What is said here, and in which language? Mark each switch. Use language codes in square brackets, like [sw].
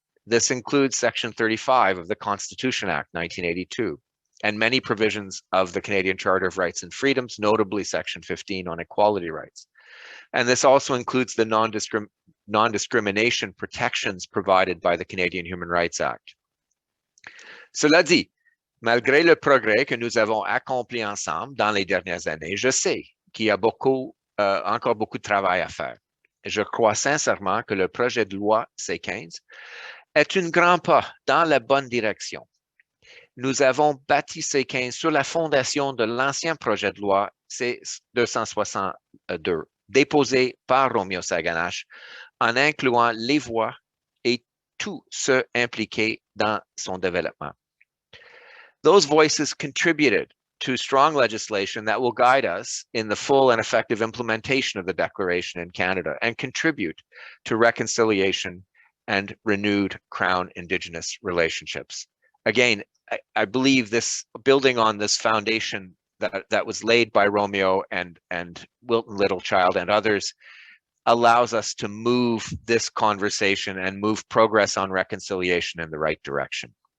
[en] This includes Section 35 of the Constitution Act 1982 and many provisions of the Canadian Charter of Rights and Freedoms, notably Section 15 on equality rights. And this also includes the non-discrimination protections provided by the Canadian Human Rights Act. [fr] Cela dit, malgré le progrès que nous avons accompli ensemble dans les dernières années, je sais qu'il y a encore beaucoup de travail à faire. Je crois sincèrement que le projet de loi C15 est un grand pas dans la bonne direction. Nous avons bâti C15 sur la fondation de l'ancien projet de loi C262, déposé par Romeo Saganash, en incluant les voix et tous ceux impliqués dans son développement. [en] Those voices contributed to strong legislation that will guide us in the full and effective implementation of the Declaration in Canada and contribute to reconciliation and renewed Crown Indigenous relationships. Again, I believe this, building on this foundation that was laid by Romeo and Wilton Littlechild and others, allows us to move this conversation and move progress on reconciliation in the right direction.